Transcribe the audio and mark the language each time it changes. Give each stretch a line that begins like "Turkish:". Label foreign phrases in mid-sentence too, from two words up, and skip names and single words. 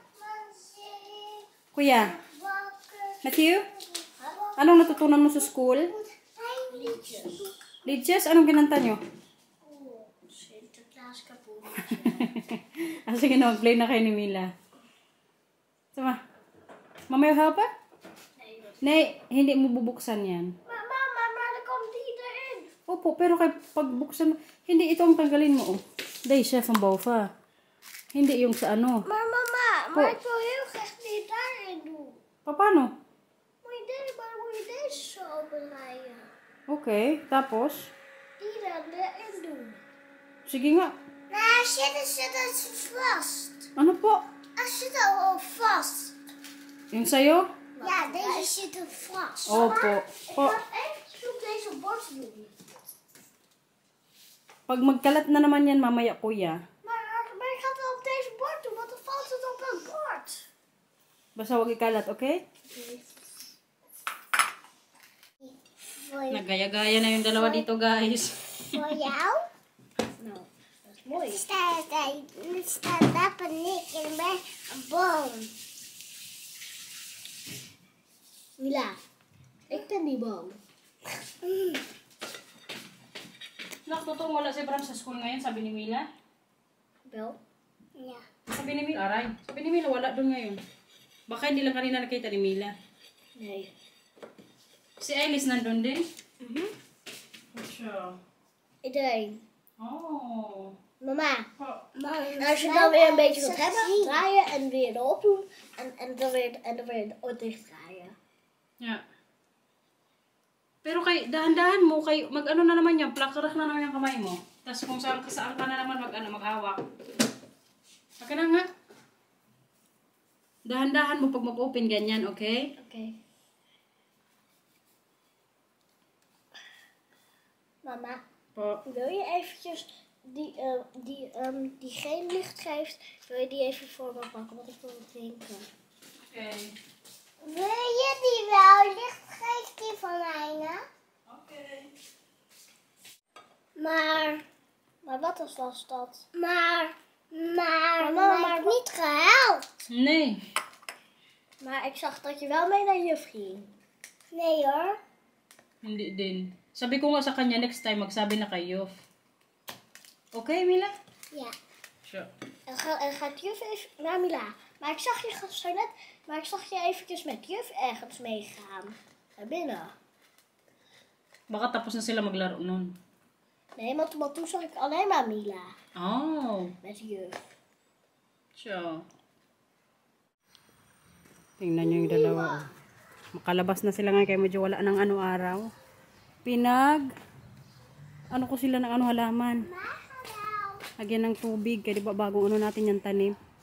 Filipino: Kuya? Matthew? Anong natutunan mo sa school? Liches? Anong kinanta nyo?
Dutch: Sinterklaas kapoen.
Filipino: Sige na, mag-play na kayo ni Mila. Sama. Mama,
English: you help her?
Dutch: Nee,
Filipino: hindi mo bubuksan yan. Mama,
Dutch: maar dan komt die erin.
Filipino: Opo, pero kay pagbuksan, hindi ito ang tanggalin mo. Oh. Dahil siya
Dutch: van boven.
Filipino: Hindi yung sa
Dutch: Maar mama,
Filipino: Po.
Dutch: maar ik wil heel graag die daarin doen.
Filipino: Paano?
Dutch: Maar moet je deze zo opendraaien?
Filipino: Okay, tapos?
Dutch: Die dan erin doen.
Filipino: Sige nga.
Dutch: Zit het vast.
Filipino: Ano po?
Dutch: Zit er al vast.
Filipino: Yung sa'yo?
Dutch: Ja, deze zit er vast.
Filipino: Opo. Po.
Dutch: Even zoek deze bord doen.
Filipino: Pag magkalat na naman yan, mamaya kuya.
Dutch: Maar ik ga het wel op deze bord doen, want dan valt het op het bord.
Filipino: Basta huwag ikalat, okay? Nagaya-gaya na yung dalawa dito, guys.
Dutch: Voor jou? Nou, dat is mooi. Er staat daar paniek en bij een boom. Mila, ik ben die boom.
Filipino: Nak, totoo wala si Bram sa school ngayon, sabi ni Mila.
Dutch: Wel? Ja.
Filipino: Sabi ni Mila, aray. Sabi ni Mila, wala doon ngayon. Baka hindi lang kanina nakita ni Mila.
Dutch: Nee.
Filipino: Si Alice nandun din? Siya.
Dutch: Iedereen. Oh. Mama, Oh. als je dan weer een beetje wilt hebben, draaien en weer erop doen. En dan weer dicht draaien. Yeah.
Filipino: Pero kay dahan-dahan mo kay mag-ano na naman yan, plakarak na naman yung kamay mo. Tapos kung saan ka na naman maghawak. Saka na nga. Dahan-dahan mo pag mag-open ganyan, okay?
Dutch: Oké. Mama,
Filipino: Po.
Dutch: wil je eventjes die geen licht geeft, wil je die even voor me pakken, want ik wil het drinken. Okay. Wil je die wel? Licht geeft die van mij, hè? Okay. Maar wat was dat? Maar mama heeft niet gehuild. Nee. Maar ik zag dat je wel mee naar juf ging. Nee hoor.
Filipino: Hindi din. Sabi ko nga sa kanya,
English: next time
Filipino: magsabi na kayo. Okay, Mila?
Dutch: Ja. Sure. En gaat juf even naar Mila. Maar ik zag je zo net, maar ik zag je eventjes met juf ergens meegaan. Naar binnen.
Filipino: Baka tapos na sila maglaro nun.
Dutch: Nee, want toen zag ik alleen maar Mila. Oh. Met juf. Sure.
Filipino: Tingnan nyo yung dalawa. Oh. Makalabas na sila ngayon kaya medyo wala ng ano araw. Ano ko sila ng ano halaman. Lagyan ng tubig. Kaya diba bagong ano natin yung tanim.